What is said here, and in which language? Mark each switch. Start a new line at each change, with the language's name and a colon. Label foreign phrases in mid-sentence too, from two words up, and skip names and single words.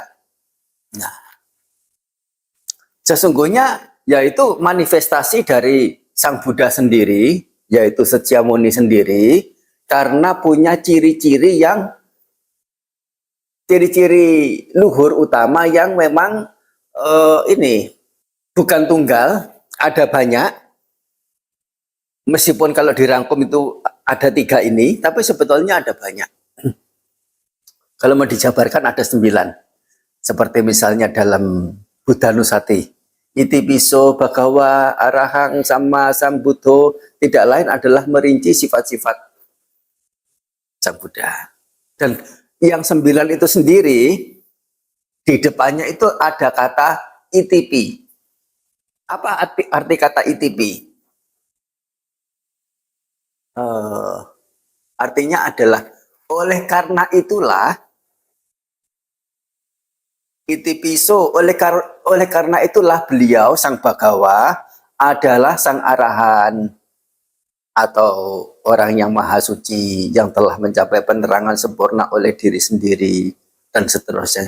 Indonesian: Nah, sesungguhnya yaitu manifestasi dari Sang Buddha sendiri, yaitu Setyamuni sendiri, karena punya ciri-ciri luhur utama yang memang ini bukan tunggal, ada banyak. Meskipun kalau dirangkum itu ada 3 ini, tapi sebetulnya ada banyak. Kalau mau dijabarkan ada 9. Seperti misalnya dalam Buddha Nusati.
Pali: Iti piso bhagawa arahang sama Sang Buddha,
Indonesian: tidak lain adalah merinci sifat-sifat Sang Buddha. Dan yang 9 itu sendiri, di depannya itu ada kata ITP. Apa arti kata ITP? Artinya adalah oleh karena itulah itipiso, oleh karena itulah beliau Sang Bhagawa adalah Sang Arahan atau orang yang maha suci yang telah mencapai penerangan sempurna oleh diri sendiri dan seterusnya.